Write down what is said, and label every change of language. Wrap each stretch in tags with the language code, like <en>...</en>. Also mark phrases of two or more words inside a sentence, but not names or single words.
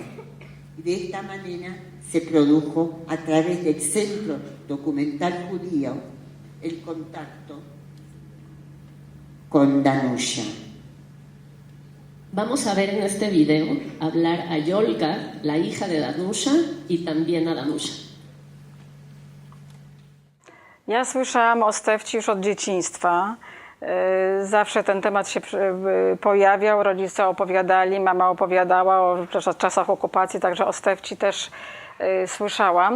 <es>Y de esta manera se produjo a través del Centro Documental Judío el contacto con Danusha. Vamos a ver en este video hablar a Yolka, la hija de Danusha, i también a Danusha.</es> <pl>Ja słyszałam o Stefci już od dzieciństwa. Zawsze ten temat się pojawiał, rodzice opowiadali, mama opowiadała o czasach okupacji, także o Stefci też słyszałam.</pl>